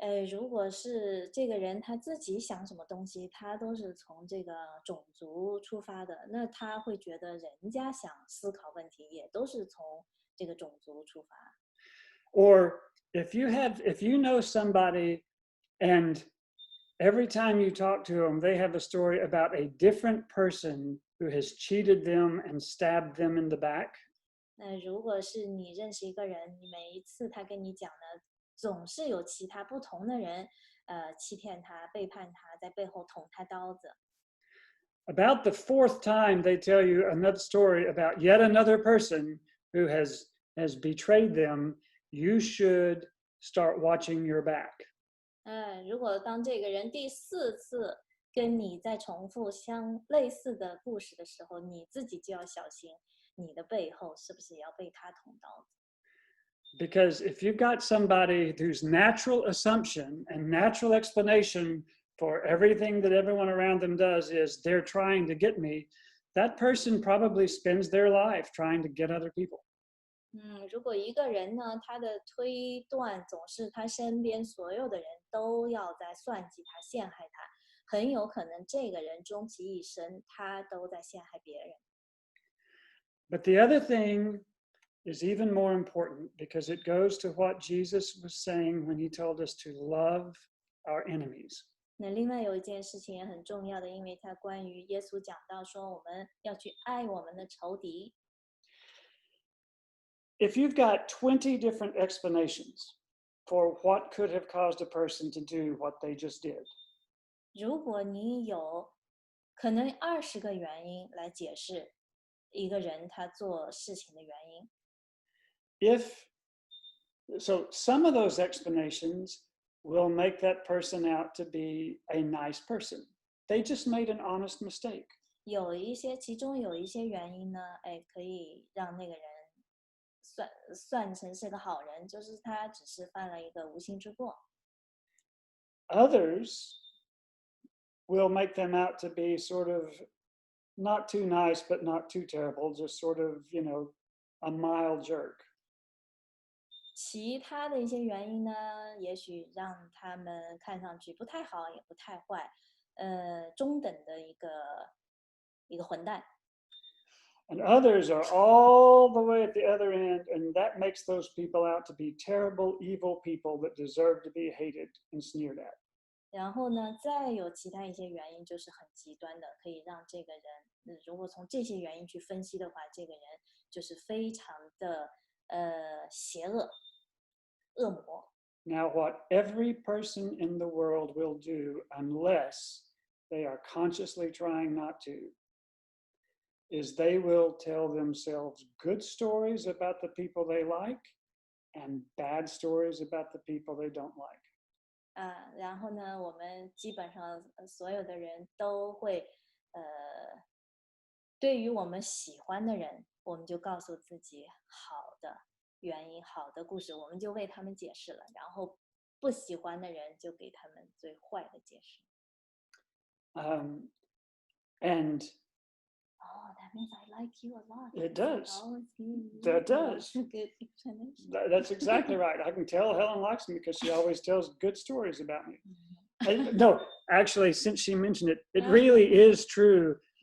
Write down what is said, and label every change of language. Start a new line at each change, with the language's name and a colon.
Chinese: 如果是这个人他自己想什么东西，他都是从这个种族出发的，那他会觉得人家想思考问题也都是从这个种族出发。
English: Or if you know somebody and every time you talk to them, they have a story about a different person who has cheated them and stabbed them in the back.
Chinese: 那如果是你认识一个人，你每一次他跟你讲的，总是有其他不同的人，欺骗他、背叛他，在背后捅他刀子。
English: About the fourth time, they tell you another story about yet another person who has betrayed them. You should start watching your back.
Chinese: 如果当这个人第4次跟你在重复类似的故事的时候，你自己就要小心，你的背后是不是也要被他捅刀子？
English: Because if you've got somebody whose natural assumption and natural explanation for everything that everyone around them does is they're trying to get me, that person probably spends their life trying to get other people.
Chinese: 如果一个人呢，他的推断总是他身边所有的人都要在算计他、陷害他，很有可能这个人终其一生，他都在陷害别人。
English: But the other thing is even more important because it goes to what Jesus was saying when he told us to love our enemies.
Chinese: 那另外有一件事情也很重要的，因为他关于耶稣讲到说，我们要去爱我们的仇敌。
English: If you've got 20 different explanations for what could have caused a person to do what they just did,
Chinese: 如果你有可能20个原因来解释一个人他做事情的原因，
English: so some of those explanations will make that person out to be a nice person. They just made an honest mistake.
Chinese: 其中有一些原因呢，可以让那个人算成是个好人，就是他只是犯了一个无心之过。
English: Others will make them out to be sort of not too nice, but not too terrible, just sort of, a mild jerk.
Chinese: 其他的一些原因呢，也许让他们看上去不太好，也不太坏，中等的一个混蛋。
English: And others are all the way at the other end, and that makes those people out to be terrible, evil people that deserve to be hated and sneered at.
Chinese: 然后呢，再有其他一些原因，就是很极端的，可以让这个人，如果从这些原因去分析的话，这个人就是非常的邪恶、恶魔。
English: Now, what every person in the world will do, unless they are consciously trying not to, is they will tell themselves good stories about the people they like and bad stories about the people they don't like.
Chinese: 然后呢，我们基本上所有的人都会，对于我们喜欢的人，我们就告诉自己好的原因、好的故事，我们就为他们解释了。然后不喜欢的人就给他们最坏的解释。
English: And Oh, that means I like you a lot. It does. Oh, That does. Good explanation. That's exactly right. I can tell Helen likes me because she always tells good stories about me. No, actually, since she mentioned it, it really is true.